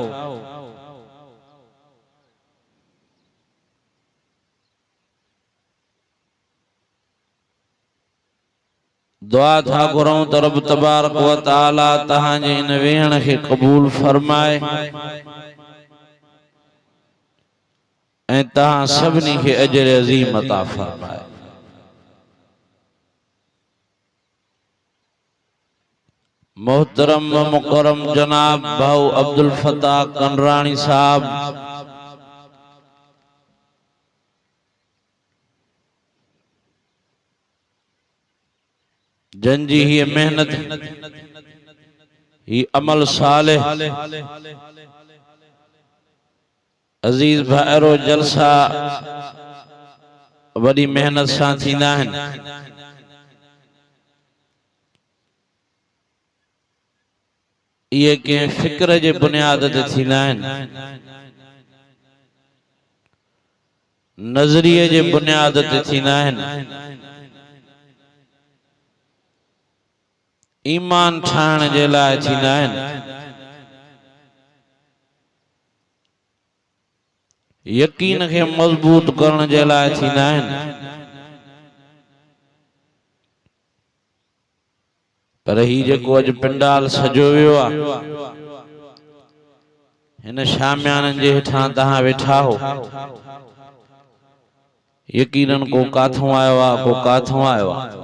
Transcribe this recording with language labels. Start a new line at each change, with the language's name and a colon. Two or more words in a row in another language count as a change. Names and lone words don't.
Sindhi: दुआ था घुरऊं त रब तबारक व तआला तहां जे इन वेहण खे क़बूल फरमाए ऐं तहां सभिनी खे अजर अज़ीम अता फरमाए। मोहतरम मुकरम जनाब भाऊ अब्दुल फताह कंडरानी साहब, जंजी ही मेहनत ही अमल सालेह अजीज भाइरो जलसा वडी मेहनत सां थींदा आहिनि। ये के फिक्र जे बुनियाद ते थींदा आहिनि, नजरिए जे बुनियाद ते थींदा आहिनि, ईमान ठाहिण जे लाइ थींदा आहिनि, यकीन के मजबूत करण जे लाइ थींदा आहिनि। पर ही जेको अज पिंडाल सजो वियो आ, हिन शामियाननि जे हेठां तहां वेठा हो, यकीनन को काथों आयो आ, को काथों आयो आ।